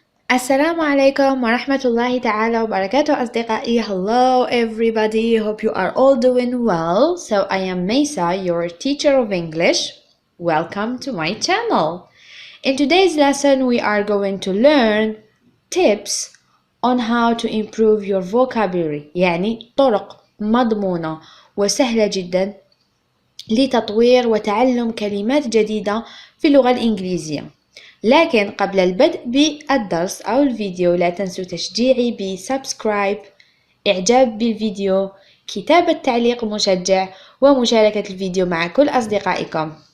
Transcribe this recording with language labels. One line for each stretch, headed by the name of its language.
Arabic: السلام عليكم ورحمة الله تعالى وبركاته أصدقائي.
English: Hello everybody, hope you are all doing well. So I am Mesa, your teacher of English. Welcome to my channel. In today's lesson we are going to learn tips on how to improve your vocabulary.
Arabic: يعني طرق مضمونة وسهلة جدا لتطوير وتعلم كلمات جديدة في اللغة الإنجليزية. لكن قبل البدء بالدرس أو الفيديو لا تنسوا تشجيعي بسبسكرايب، إعجاب بالفيديو، كتابة تعليق مشجع ومشاركة الفيديو مع كل أصدقائكم.